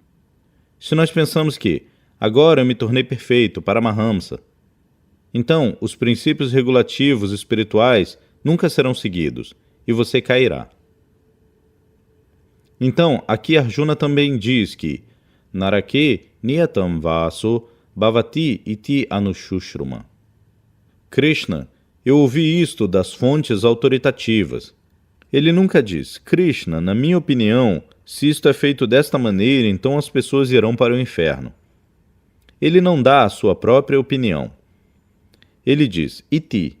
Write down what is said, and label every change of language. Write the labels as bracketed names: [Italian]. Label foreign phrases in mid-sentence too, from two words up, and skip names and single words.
[Portuguese] Se nós pensamos que, agora eu me tornei perfeito, Paramahamsa, então os princípios regulativos espirituais nunca serão seguidos e você cairá. Então, aqui Arjuna também diz que [Sanskrit] नरके नियतं वासो भवति इति अनुशुश्रुम. [Portuguese] Krishna, eu ouvi isto das fontes autoritativas. Ele nunca diz, Krishna, na minha opinião, se isto é feito desta maneira, então as pessoas irão para o inferno. Ele não dá a sua própria opinião. Ele diz, iti.